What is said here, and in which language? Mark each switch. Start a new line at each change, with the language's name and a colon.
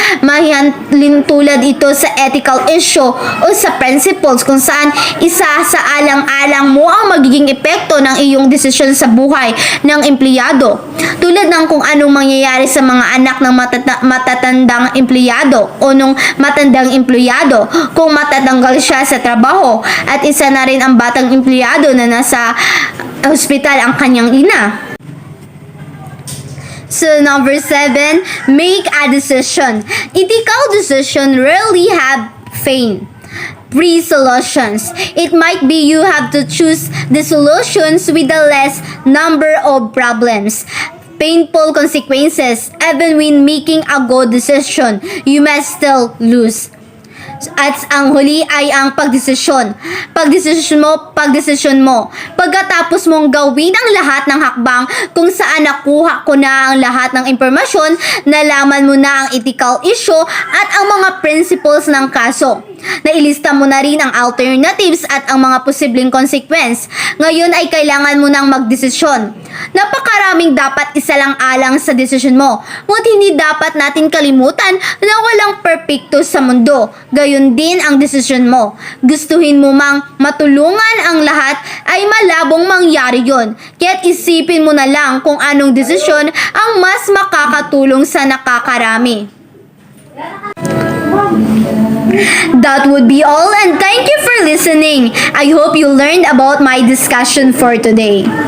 Filipino: Mahihalin tulad ito sa ethical issue o sa principles kung saan isa sa alang-alang mo ang magiging epekto ng iyong desisyon sa buhay ng empleyado. Tulad ng kung anong mangyayari sa mga anak ng matatandang empleyado o nung matandang empleyado kung matatanggal siya sa trabaho, at isa na rin ang batang empleyado na nasa ospital ang kanyang ina.
English: So number 7, make a decision. Ethical decision rarely have pain free solutions. It might be you have to choose the solutions with the less number of problems. Painful consequences. Even when making a good decision, you must still lose.
Filipino: At ang huli ay ang pagdesisyon. Pagdesisyon mo. Pagkatapos mong gawin ang lahat ng hakbang kung saan nakuha ko na ang lahat ng impormasyon, nalaman mo na ang ethical issue at ang mga principles ng kaso. Nailista mo na rin ang alternatives at ang mga posibleng consequence. Ngayon ay kailangan mo nang magdesisyon. Napakaraming dapat isalang-alang sa desisyon mo. Ngunit hindi dapat natin kalimutan na walang perpekto sa mundo. Gayon din ang desisyon mo. Gustuhin mo mang matulungan ang lahat ay malabong mangyari yon. Kaya't isipin mo na lang kung anong desisyon ang mas makakatulong sa nakakarami.
English: That would be all, and thank you for listening. I hope you learned about my discussion for today.